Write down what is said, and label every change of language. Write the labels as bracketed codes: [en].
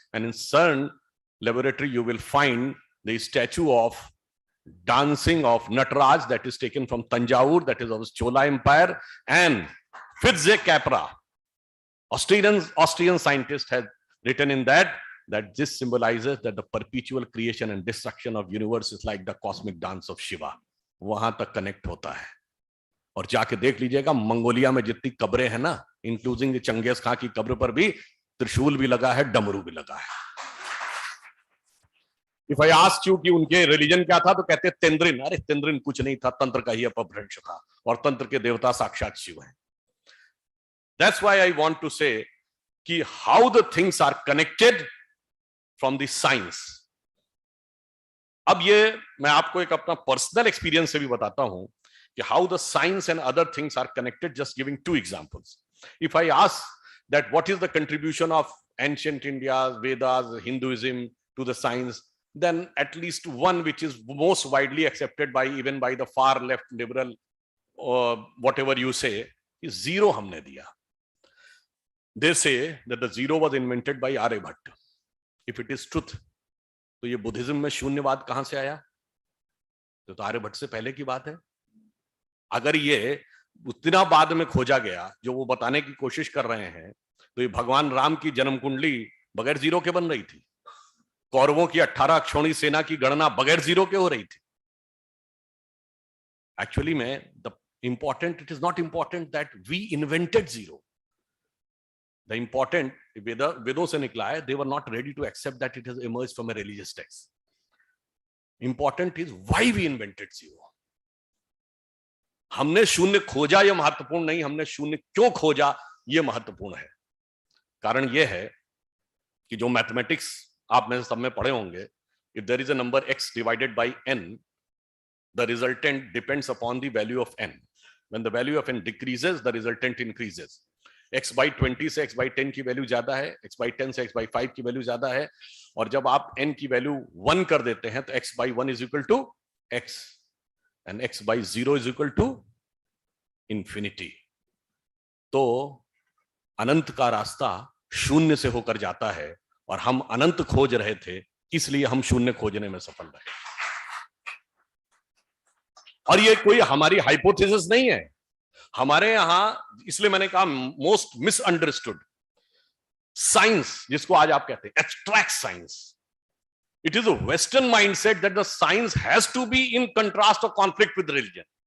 [en] And in CERN laboratory, you will find the statue of dancing of Nataraj that is taken from Tanjavur, that is of Chola Empire. And Fritz Capra, Austrian scientist, has written in that this symbolizes that the perpetual creation and destruction of universe is like the cosmic dance of Shiva. [hi] वहां तक connect होता है. और जाके देख लीजिएगा Mongolia में जितनी कब्रें हैं ना, इंक्लूडिंग चंगेज खां की कब्र पर भी त्रिशूल भी लगा है, डमरू भी लगा है। [en] if I ask you [hi] कि उनके रिलीजन क्या था, तो कहते तेंद्रिन। अरे तेंद्रिन कुछ नहीं था, तंत्र का ही अपभ्रंश था, और तंत्र के देवता साक्षात शिव हैं। [en] That's why I want to say कि how the things are connected from the science. [hi] अब ये मैं आपको एक अपना पर्सनल एक्सपीरियंस से भी बताता हूं कि [en] How the science and other things are connected, just giving two examples. If I ask that what is the contribution of ancient India, Vedas, Hinduism to the science, then at least one which is most widely accepted by even by the far left liberal or whatever you say is zero [hi] हमने दिया। [en] They say that the zero was invented by Aryabhatta. If it is truth, [hi] तो ये Buddhism में शून्यवाद कहां से आया? तो आर्यभट्ट से पहले की बात है। अगर ये उतना बाद में खोजा गया जो वो बताने की कोशिश कर रहे हैं, तो ये भगवान राम की जन्म कुंडली बगैर जीरो के बन रही थी। कौरवों की 18 अक्षौणी सेना की गणना बगैर जीरो के हो रही थी। [en] Actually में the important, it is not important that we invented zero. The important [hi] वेदों से निकला है, [en] They were not ready to accept that it has emerged from a religious text. Important is why we invented zero. [hi] हमने शून्य खोजा यह महत्वपूर्ण नहीं, हमने शून्य क्यों खोजा यह महत्वपूर्ण है। कारण यह है कि जो मैथमेटिक्स आप में सब में पढ़े होंगे, [en] if there is a number x divided by n, the resultant depends upon the value of n. When the value of n decreases, the resultant increases. x by 20 से x by 10 की value ज्यादा है, x by 10 से x by 5 की value ज्यादा है, और जब आप n की वैल्यू 1 कर देते हैं तो x by 1 is equal to x and x by 0 is equal to infinity. [hi] तो अनंत का रास्ता शून्य से होकर जाता है, और हम अनंत खोज रहे थे, इसलिए हम शून्य खोजने में सफल रहे। और ये कोई हमारी हाइपोथेसिस नहीं है, हमारे यहां, इसलिए मैंने कहा मोस्ट मिसअंडरस्टूड साइंस, जिसको आज आप कहते हैं abstract science, [en] It is a western mindset that the science has to be in contrast और conflict with religion.